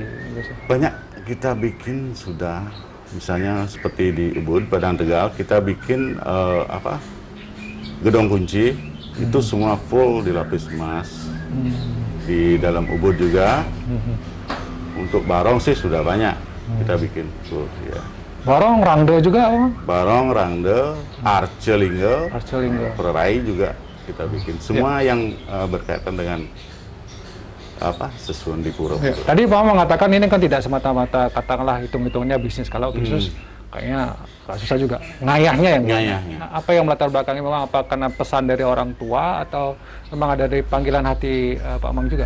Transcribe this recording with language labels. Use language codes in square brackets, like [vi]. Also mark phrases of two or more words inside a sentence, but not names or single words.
[id] Banyak kita bikin sudah, misalnya seperti di Ubud, Padang Tegal, kita bikin gedong kunci, itu semua full dilapis emas. Di dalam Ubud juga, untuk barong sih sudah banyak kita bikin full. Ya. Barong, rangde juga, Bang? Barong, rangde, arcelingga, perai juga kita bikin. Semua yang berkaitan dengan sesuatu di pura. Ya. Tadi Pak mengatakan ini kan tidak semata-mata katakanlah hitung-hitungnya bisnis. Kalau bisnis kayaknya susah juga. Ngayahnya yang apa yang melatar belakangnya memang apa karena pesan dari orang tua atau memang ada dari panggilan hati Pak Mang juga?